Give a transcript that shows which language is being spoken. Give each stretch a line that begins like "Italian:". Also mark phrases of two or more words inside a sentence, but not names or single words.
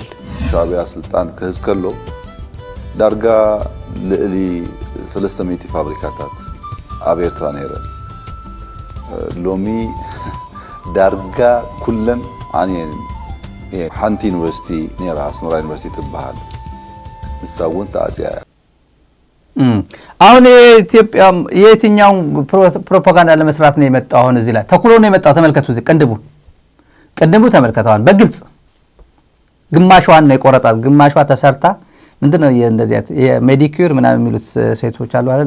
Tigrinya: ሻዕብያ ስልጣን ክህዝ ከሎ ዳርጋ ልዕሊ 300 ፋብሪካታት ኣብ ኤርትራ ነይረን ሎሚ ዳርጋ ኩለን ዓንየን ሓንቲ ዩኒቨርሲቲ ነራ አስመራ ዩኒቨርሲቲ ትበሃል ንሳውን ተአጽያ
Amharic: አሁን የኢትዮጵያ የትኛው ፕሮፓጋንዳ ለመስራት ነው የመጣው? አሁን እዚህ ላይ ተኩሎ ነው የመጣው። ተመልከቱ፣ እዚህ ቅንድቡ ተመልከተዋል። በግልጽ ግማሿን ነው የቆረጣት፣ ግማሿ ተሰርታ ምንድነው እንደዚህ የሜዲኪዩር ምናምን የሚሉት ሴቶች አሉ አይደል?